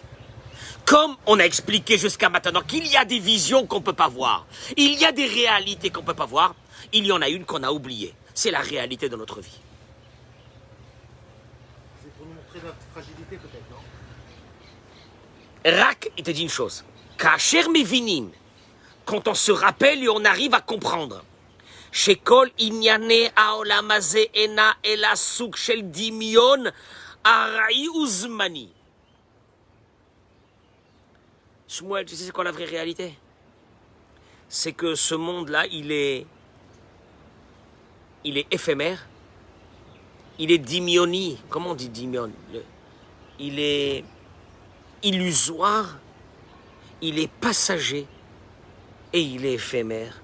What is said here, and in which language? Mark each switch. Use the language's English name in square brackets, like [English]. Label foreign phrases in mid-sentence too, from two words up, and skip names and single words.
[French] Comme on a expliqué jusqu'à maintenant qu'il y a des visions qu'on ne peut pas voir, il y a des réalités qu'on ne peut pas voir, il y en a une qu'on a oubliée. C'est la réalité de notre vie. C'est pour nous montrer notre fragilité peut-être, non? Rak, il te dit une chose. [Hebrew] כאשר מבינים [French] quand on se rappelle et on arrive à comprendre. [Hebrew] שכל ענייני העולם הזה אינם אלא שוק של דמיון ארעי וזמני. [French] Shmuel, tu sais c'est quoi la vraie réalité? C'est que ce monde-là, il est éphémère, il est dimioni. Comment on dit dimion? Il est illusoire, il est passager et il est éphémère.